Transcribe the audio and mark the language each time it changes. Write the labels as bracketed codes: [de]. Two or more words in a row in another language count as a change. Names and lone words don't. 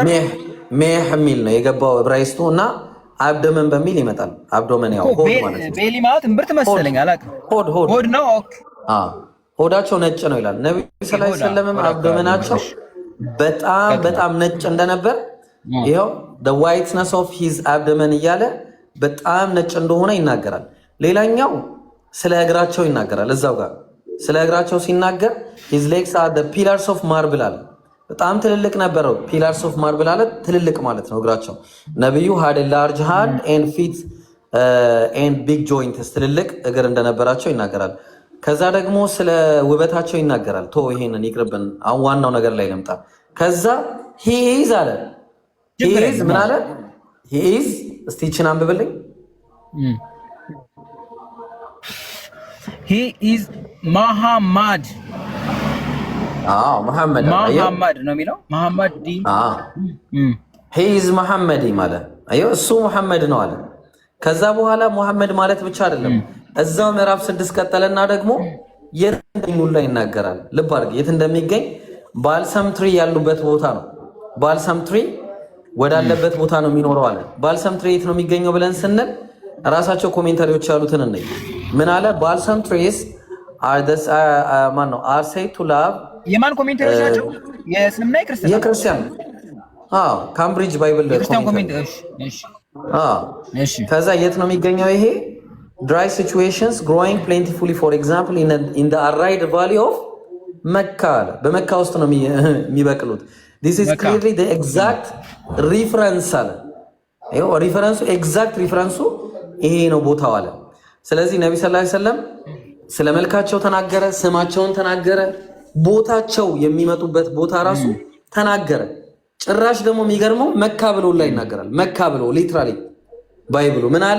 [am] ሜህ የሚል ነው የገባው ዕብራይስጡ እና አብዶመን በሚል ይመጣል። አብዶመን ያው ሆድ ማለት ነው። ቤሊ ማለት እምብርት መሰለኝ አላውቅም። ሆድ ነው። ኦኬ ሆዳቸው ነጭ ነው ይላል ነብዩ [ar] صلى الله عليه وسلم። [am] አብዶመናቸው በጣም ነጭ እንደነበር ይሄው [en] the whiteness of his abdomen [am] እያለ በጣም ነጭ እንደሆነ ይናገራል። ሌላኛው ስለ እግራቸው ይናገራል። እዛው ጋር ስለ እግራቸው ሲናገር [en] his legs are the pillars of marble [am] አለ። በጣም ትልልቅ ነበረው። [en] pillars of marble [am] አለ ትልልቅ ማለት ነው እግራቸው። ነብዩ [en] had a large hand and feet and big joints [am] ትልልቅ እግር እንደነበራቸው ይናገራል። ከዛ ደግሞ ስለ ውበታቸው ይናገራል። ይሄንን ይቅርብን፣ አሁን ዋናው ነገር ላይ ልምጣ። ከዛ [en] he is [am] አለ [en] he is [am] ምን አለ [en] he is [am] እስቲ እቺን አንብብልኝ። [en] he is መሐመድ [am] መሐመድ ነው የሚለው መሐመድ ዲ [en] he is [am] መሐመድ ማለት አየው እሱ መሐመድ ነው አለ። ከዛ በኋላ መሐመድ ማለት ብቻ አይደለም እዛው ምዕራፍ 6 ቀጠለና ደግሞ የት እንደሚውል ይናገራል። ልብ አድርግ፣ የት እንደሚገኝ [en] balsam tree [am] ያሉበት ቦታ ነው። [en] balsam tree [am] ወዳለበት ቦታ ነው የሚኖረው አለ። [en] balsam tree [am] የት ነው የሚገኘው ብለን ስንል ራሳቸው ኮሜንታሪዎች ያሉትን እንይ። ምን አለ? [en] balsam trees are this [am] ማን ነው [en] are said to love [am] የማን ኮሜንታሪዎች ናቸው? የእስልምና የክርስቲያን ካምብሪጅ ባይብል ክርስቲያን ኮሜንታሪዎች። እሺ ከዛ የት ነው የሚገኘው ይሄ? [en] dry situations growing plentifully for example in the arid valley of Mecca [am] በመካ ውስጥ ነው የሚበቅሉት። [en] this is clearly the exact reference [am] አለ። ይሄው ሪፈረንሱ ኤግዛክት ሪፈረንሱ ይሄ ነው ቦታው አለ። ስለዚህ ነብዩ [ar] صلى الله عليه وسلم [am] ስለ መልካቸው ተናገረ፣ ስማቸውን ተናገረ፣ ቦታቸው የሚመጡበት ቦታ ራሱ ተናገረ። ጭራሽ ደግሞ የሚገርመው መካ ብሎ ላይ ይናገራል። መካ ብሎ ሊትራሊ ባይብሉ ምን አለ?